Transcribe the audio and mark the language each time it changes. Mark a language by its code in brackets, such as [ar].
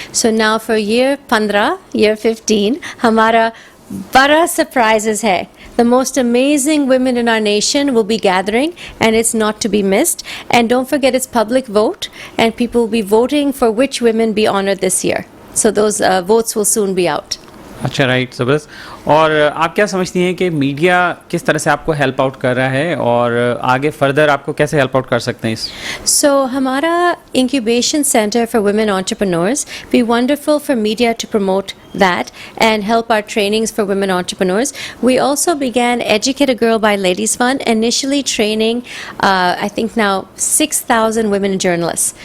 [en] So now for year 15, [hi] Hamara bada surprises hai. [en] The most amazing women in our nation will be gathering, and it's not to be missed. And don't forget, it's public vote, and people will be voting for which women be honored this year. So those votes will soon be out. [hi] अच्छा, right, ज़बरदस्त। और आप क्या समझती हैं कि media किस तरह से आपको हेल्प आउट कर रहा है और आगे फर्दर आपको कैसे हेल्प आउट कर सकते हैं इस? [en] So [hi] हमारा [en] incubation center for women entrepreneurs be wonderful for media to promote that and help our trainings for women entrepreneurs. We also began Educate a Girl by Ladies Fund, initially training I think now 6,000 women journalists.